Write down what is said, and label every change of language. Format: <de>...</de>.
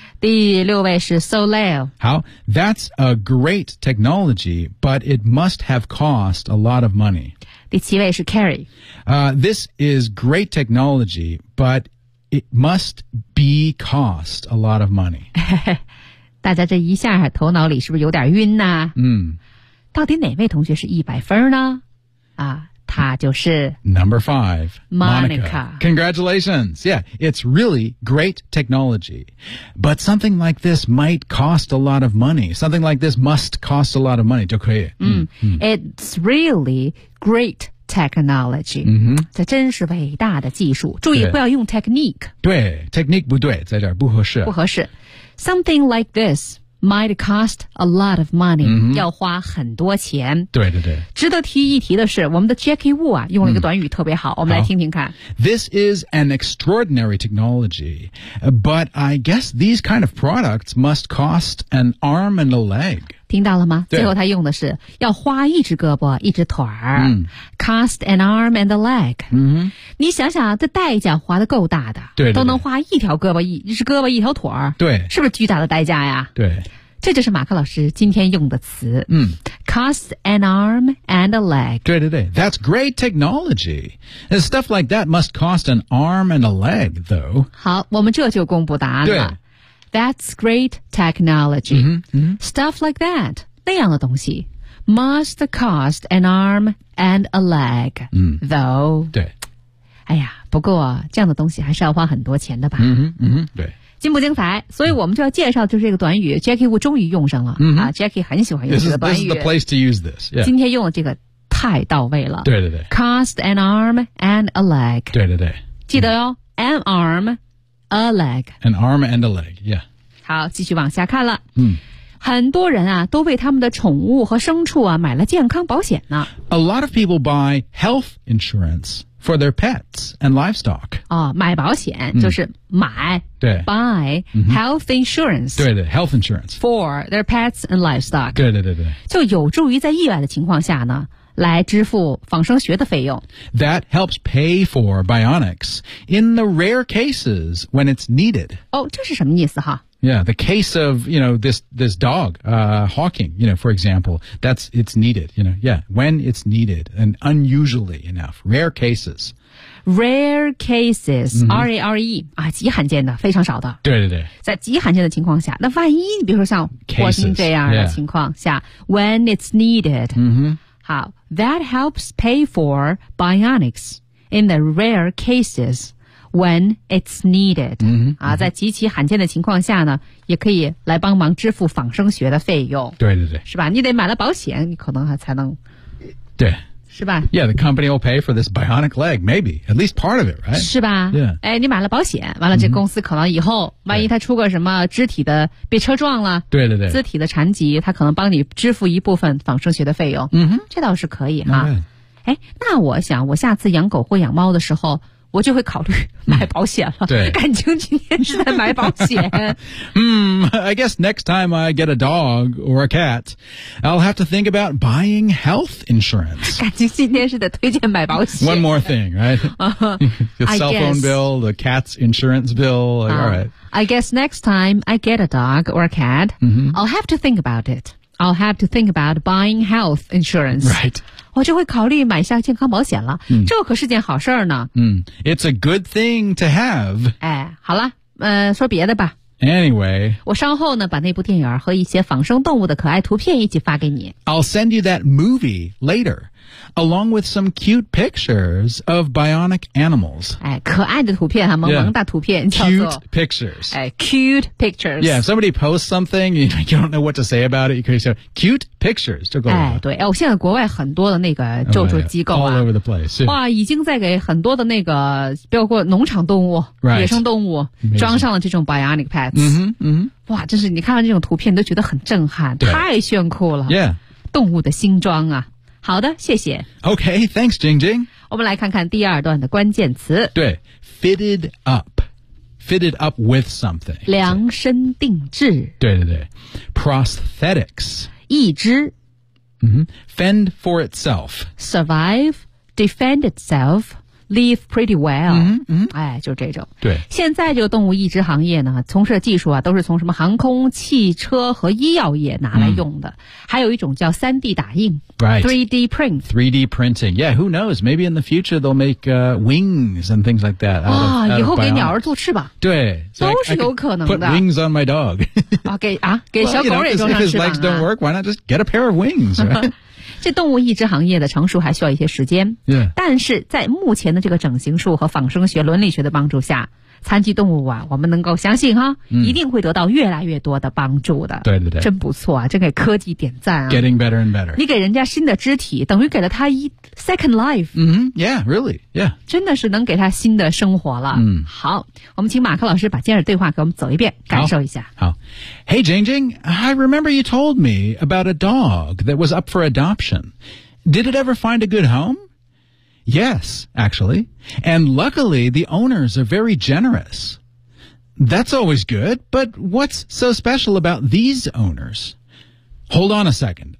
<zh>第六位是 Soleil</zh> <en>How? That's a great technology But it must have cost a lot of money</en> <zh>第七位是 Carrie、</zh> <en>This is great technology But it must be cost a lot of money</en> <zh>大家这一下头脑里是不是有点晕呢、啊 mm. 到底哪位同学是100分呢啊，她就是</zh> <en>Number 5 Monica. Congratulations. Yeah, it's really great technology. But something like this might cost a lot of money. Something like this must cost a lot of money.</en> <zh>就可以、</zh> <en>嗯嗯、It's really great technology.、嗯、</en> <zh>这真是伟大的技术。注意不要用 technique. 对 technique 不对在这儿不合适。不合适。</zh> <en>Something like this. Might cost a lot of money,、 mm-hmm.</en> <zh>要花很多钱。对对对。值得提一提的是我们的 Jackie Wu 啊用了一个短语特别好、嗯、我们来听听看。</zh> <en>This is an extraordinary technology, but I guess these kind of products must cost an arm and a leg.</en> <zh>听到了吗最后他用的是要花一只胳膊一只腿儿、嗯。</zh> <en>Cost an arm and a leg.、嗯、</en> <zh>你想想这代价花得够大的。对, 对, 对。都能花一条胳膊 一只胳膊一条腿儿。对。是不是巨大的代价呀对。这就是马克老师今天用的词。嗯。</zh> <en>Cost an arm and a leg.</en> <zh>对对对。</zh> <en>That's great technology. And stuff like that must cost an arm and a leg, though.</en> <zh>好我们这就公布答案了。对。</zh> <en>That's great technology. Mm-hmm, mm-hmm. Stuff like that,</en> <zh>那样的东西</zh> <en>must cost an arm and a leg,、 mm. though.</en> <zh>对。哎呀不过这样的东西还是要花很多钱的吧。嗯、mm-hmm, 嗯、mm-hmm, 对。精不精彩所以我们就要介绍就是这个短语 ,Jackie Wu 终于用上了。 Mm-hmm. 啊 ,Jackie 很喜欢用这个短语。</zh> <en>This is the place to use this.、Yeah.</en> <zh>今天用的这个太到位了。对对对。</zh> <en>Cost an arm and a leg.</en> <zh>对对对。记得哦、</zh> <en>mm. an arm, a leg. An arm and a leg, yeah.</en> <zh>好继续往下看了、嗯、很多人啊都为他们的宠物和牲畜啊买了健康保险呢</zh> <en>A lot of people buy health insurance for their pets and livestock、</en> <zh>哦、买保险、嗯、就是买对</zh> <en>buy、嗯、health insurance</en> <zh>对对</zh> <en>health insurance for their pets and livestock</en> <zh>对对对对就有助于在意外的情况下呢来支付仿生学的费用</zh> <en>That helps pay for bionics in the rare cases when it's needed</en> <zh>哦这是什么意思哈</zh> <en>Yeah, the case of, you know, this dog, Hawking, you know, for example, that's, it's needed, you know, yeah, when it's needed and unusually enough, rare cases. Rare cases,、mm-hmm. R-A-R-E,</en> <zh>啊极罕见的非常少的。对对对。在极罕见的情况下那万一你比如说像霍金这样的情况下</zh> <en>cases,、yeah. when it's needed,、 mm-hmm. 好 that helps pay for bionics in the rare cases. When it's needed,、嗯嗯、</en> <zh>啊，在极其罕见的情况下呢，也可以来帮忙支付仿生学的费用。对对对，是吧？你得买了保险，你可能还才能，对，是吧？</zh> <en>Yeah, the company will pay for this bionic leg, maybe. At least part of it, right?</en> <zh>是吧？</zh> <en>Yeah.</en> <zh>哎，你买了保险，完了这公司可能以后、mm-hmm. 万一他出个什么肢体的被车撞了，对对对，肢体的残疾，他可能帮你支付一部分仿生学的费用。嗯、mm-hmm. 这倒是可以哈。</zh> <en>Okay.</en> <zh>哎，那我想我下次养狗或养猫的时候，我就会考虑买保险了。对，感情今天是在买保险。</zh> <en>I guess next time I get a dog or a cat, I'll have to think about buying health insurance.</en> <zh>感情今天是在推荐买保险。</zh> <en>One more thing, right? The cell phone bill, the cat's insurance bill. Like, all right. I guess next time I get a dog or a cat,、 mm-hmm. I'll have to think about it. I'll have to think about buying health insurance. Right.</en> <zh>我就会考虑买下健康保险了、嗯、这可是件好事儿呢、</zh> <en>嗯、It's a good thing to have</en> <zh>哎，好了，说别的吧</zh> <en>Anyway</en> <zh>我稍后呢把那部电影和一些仿生动物的可爱图片一起发给你</zh> <en>I'll send you that movie later Along with some cute pictures of bionic animals</en> <zh>哎，可爱的图片哈，萌萌大图片</zh> <en>yeah,</en> <zh>叫做</zh> <en>Cute pictures 哎 ，cute pictures Yeah, if somebody posts something You don't know what to say about it You can say cute pictures</en> <zh>就够了哎，对哎，我现在国外很多的那个救助机构、啊</zh> <en>oh, yeah, All over the place、</en> <zh>yeah. 哇，已经在给很多的那个包括农场动物、</zh> <en>right.</en> <zh>野生动物、</zh> <en>Amazing.</en> <zh>装上了这种 bionic pads 嗯哼，嗯哇，真是你看到这种图片都觉得很震撼太炫酷了</zh> <en>Yeah</en> <zh>动物的新装啊好的，谢谢。</zh> <en>Okay, thanks, Jing Jing.</en> <zh>我们来看看第二段的关键词。</zh> <en>对 ,fitted up. Fitted up with something.</en> <zh>量身定制。对对对。</zh> <en>Prosthetics.</en> <zh>义肢。</zh> <en>Mm-hmm. Fend for itself. Survive, defend itself, live pretty well. 嗯、mm-hmm. 嗯。</en> <zh>哎，就这种。对。现在这个动物义肢行业呢，从事的技术啊，都是从什么航空、汽车和医药业拿来用的。 Mm-hmm. 还有一种叫 3D 打印。</zh> <en>Right. 3D print. 3D printing. Yeah, who knows? Maybe in the future they'll make wings and things like that.</en> <zh>啊、oh, ，以后给鸟儿做翅膀。对，都是有可能的。</zh> <en>Put wings on my dog.</en> <zh>啊，给啊，给小狗也装上翅膀、啊。</zh> <en>Well, you know, if his legs don't work, why not just get a pair of wings?、Right?</en> <zh>这动物义肢行业的成熟还需要一些时间。对、yeah.。但是在目前的这个整形术和仿生学、伦理学的帮助下。残疾动物啊我们能够相信哈、嗯、一定会得到越来越多的帮助的对对对真不错啊真给科技点赞啊</zh> <en>Getting better and better</en> <zh>你给人家新的肢体等于给了他一</zh> <en>second life、 mm-hmm. Yeah really Yeah</en> <zh>真的是能给他新的生活了嗯，好我们请马克老师把今日对话给我们走一遍感受一下</zh> <en>好 Hey Jing Jing I remember you told me about a dog that was up for adoption Did it ever find a good homeYes, actually. And luckily, the owners are very generous. That's always good, but what's so special about these owners? Hold on a second.</en>